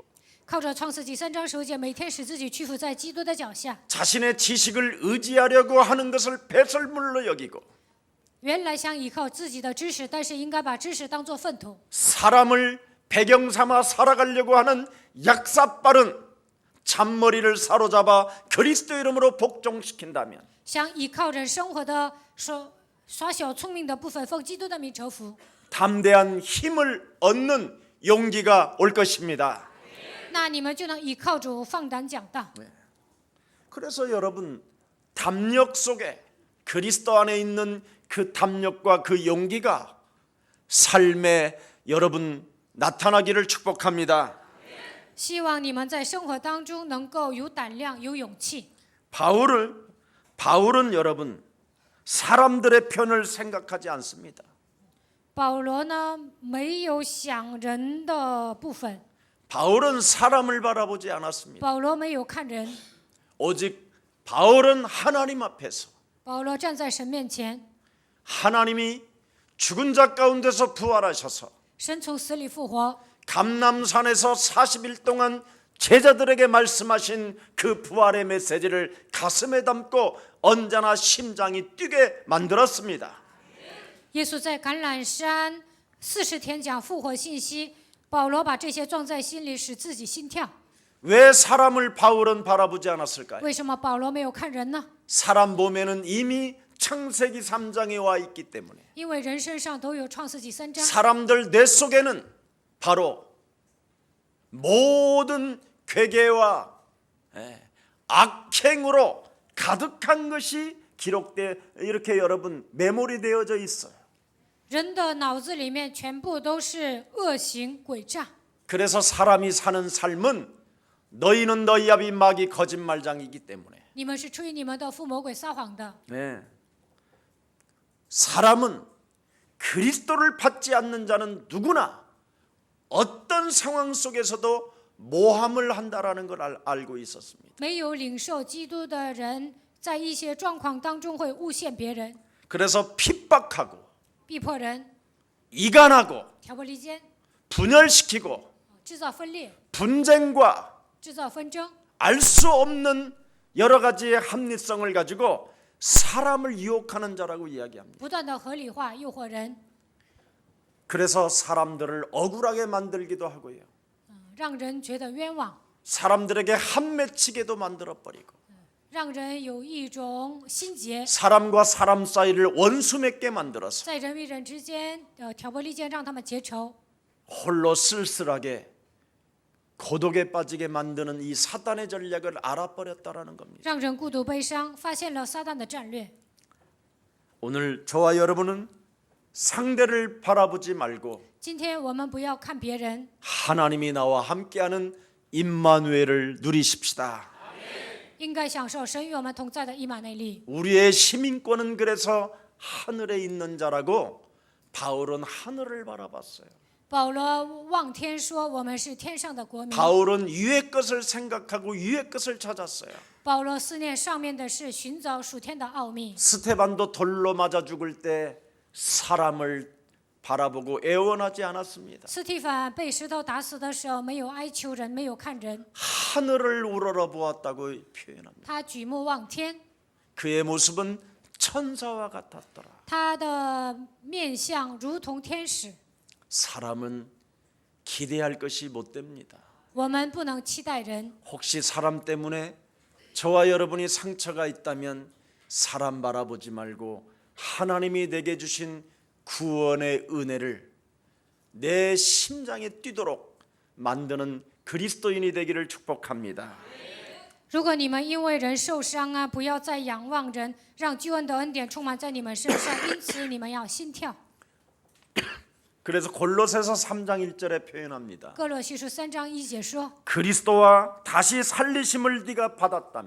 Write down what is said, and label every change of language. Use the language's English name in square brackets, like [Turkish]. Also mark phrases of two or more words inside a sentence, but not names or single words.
[Chinese] 靠着创世纪3章15节，每天使自己屈服在基督的脚下。 [Korean] 자신의 지식을 의지하려고 하는 것을 배설물로 여기고 [Chinese] 原来想依靠自己的知识，但是应该把知识当作粪土。 [Korean] 사람을 배경 삼아 살아가려고 하는 약사빠른 잔머리를 사로잡아 그리스도 이름으로 복종시킨다면 [Chinese] 想依靠人生活的耍小聪明的部分，奉基督的名折服。 [Korean] 담대한 힘을 얻는 용기가 올 것입니다. [Chinese] 那你们就能依靠主放胆讲道。 [Korean] 그래서 여러분 담력 속에 그리스도 안에 있는 그 담력과 그 용기가 삶에 여러분 나타나기를 축복합니다. [Chinese] 希望你们在生活当中能够有胆量、有勇气。 [Korean] 바울은 여러분 사람들의 편을 생각하지 않습니다. [Chinese] 保罗呢，没有想人的部分， [Korean] 바울은 사람을 바라보지 않았습니다. [Chinese] 保罗没有看人， [Korean] 오직 바울은 하나님 앞에서 [Chinese] 保罗站在神面前， [Korean] 하나님이 죽은 자 가운데서 부활하셔서 [Chinese] 神从死里复活， [Korean] 감람산에서 40일 동안 제자들에게 말씀하신 그 부활의 메시지를 가슴에 담고 언제나 심장이 뛰게 만들었습니다. [Chinese] 耶稣在橄榄山40天讲复活信息，保罗把这些装在心里，使自己心跳。 [Korean] 왜 사람을 바울은 바라보지 않았을까요? [Chinese] 为什么保罗没有看人呢？ [Korean] 사람 몸에는 이미 창세기 3장에 와 있기 때문에 [Chinese] 因为人身上都有创世纪3章， [Korean] 사람들 뇌 속에는 바로 모든 괴계와 악행으로 가득한 것이 기록돼 이렇게 여러분 메모리 되어져 있어요. [Chinese] 人的脑子里面全部都是恶行诡诈。 [Korean] 그래서 사람이 사는 삶은 너희는 너희 아비 마귀 거짓말장이기 때문에 [Chinese] 你们是出于你们的父魔鬼撒谎的。 [Korean] 사람은 그리스도를 받지 않는 자는 누구나 어떤 상황 속에서도 모함을 한다라는 걸 알고 있었습니다. [Chinese] 没有领受基督的人，在一些状况当中会诬陷别人， [Korean] 그래서 핍박하고 [Chinese] 逼迫人， [Korean] 이간하고 [Chinese] 挑拨离间， [Korean] 분열시키고 [Chinese] 制造分裂， [Korean] 분쟁과 [Chinese] 制造纷争， [Korean] 알 수 없는 여러 가지의 합리성을 가지고 사람을 유혹하는 자라고 이야기합니다. [Chinese] 不断的合理化诱惑人， [Korean] 그래서 사람들을 억울하게 만들기도 하고요. [Chinese] 让人觉得冤枉， [Korean] 사람들에게 한맺히게도 만들어버리고 [Chinese] 让人有一种心结， [Korean] 사람과 사람 사이를 원수 맺게 만들어서 [Chinese] 在人与人之间挑拨离间，让他们结仇， [Korean] 홀로 쓸쓸하게 고독에 빠지게 만드는 이 사단의 전략을 알아버렸다라는 겁니다. [Chinese] 让人孤独悲伤，发现了撒旦的战略。 [Korean] 오늘 저와 여러분은 상대를 바라보지 말고 [Chinese] 今天我们不要看别人， [Korean] 하나님이 나와 함께하는 임마누엘을 누리십시다. [Chinese] 应该享受神与我们同在的以马内利。 [Korean] 우리의 시민권은 그래서 하늘에 있는 자라고 바울은 하늘을 바라봤어요. [Chinese] 保罗望天说：“我们是天上的国民。” [Korean] 바울은 위의 것을 생각하고 위의 것을 찾았어요. [Chinese] 保罗思念上面的事，寻找属天的奥秘。 [Korean] 스테반도 돌로 맞아 죽을 때 사람을 바라보고 애원하지 않았습니다. [Chinese] 斯蒂凡被石头打死的时候，没有哀求人，没有看人， [Korean] 하늘을 우러러 보았다고 표현합니다. [Chinese] 他举目望天， [Korean] 그의 모습은 천사와 같았더라. [Chinese] 他的面相如同天使。 [Korean] 사람은 기대할 것이 못 됩니다. [Chinese] 我们不能期待人。 [Korean] 혹시 사람 때문에 저와 여러분이 상처가 있다면 사람 바라보지 말고 하나님이 내게 주신 구원의 은혜를 내 심장에 뛰도록 만드는 그리스도인이 되기를 축복합니다. [Chinese] 如果你们因为人受伤啊，不要再仰望人，让救恩的恩典充满在你们身上。因此，你们要心跳。 [Korean] 그래서 골로새서 3장 1절에 표현합니다. [Chinese] 哥罗西书3章1节说： [Korean] 그리스도와 다시 살리심을 네가 받았다면